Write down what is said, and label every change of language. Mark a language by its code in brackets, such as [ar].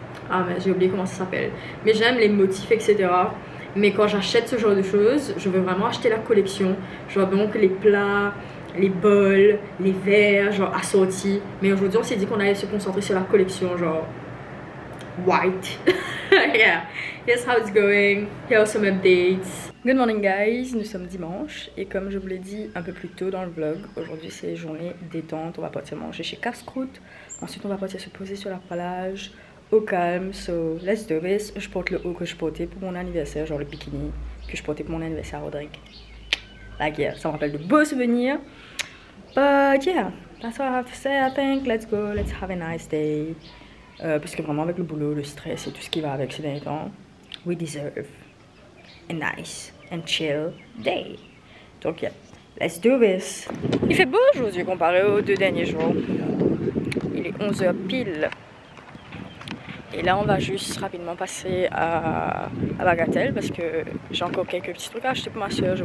[fr] Ah mais j'ai oublié comment ça s'appelle. Mais j'aime les motifs, etc. Mais quand j'achète ce genre de choses, je veux vraiment acheter la collection. Je veux donc les plats, les bols, les verres, genre assortis. Mais aujourd'hui on s'est dit qu'on allait se concentrer sur la collection, genre white. [en] Yeah, here's how it's going. Here are some updates. Good morning guys, [fr] nous sommes dimanche. Et comme je vous l'ai dit un peu plus tôt dans le vlog, aujourd'hui c'est journée détente. On va partir manger chez Casse-Croûte. Ensuite on va partir se poser sur la plage au calme, [en] so let's do this. [fr] Je porte le haut que je portais pour mon anniversaire, genre le bikini que je portais pour mon anniversaire à Rodrigue. [en] Like yeah, [fr] ça me rappelle de beaux souvenirs. [en] But yeah, that's all I have to say. I think let's go, let's have a nice day. [fr] Parce que vraiment avec le boulot, le stress et tout ce qui va avec ces derniers temps, [en] we deserve a nice and chill day. [fr] Donc [en] yeah, let's do this. [fr] Il fait beau aujourd'hui comparé aux 2 derniers jours. Il est 11h pile. Et là on va juste rapidement passer à Bagatelle parce que j'ai encore quelques petits trucs à acheter pour ma soeur.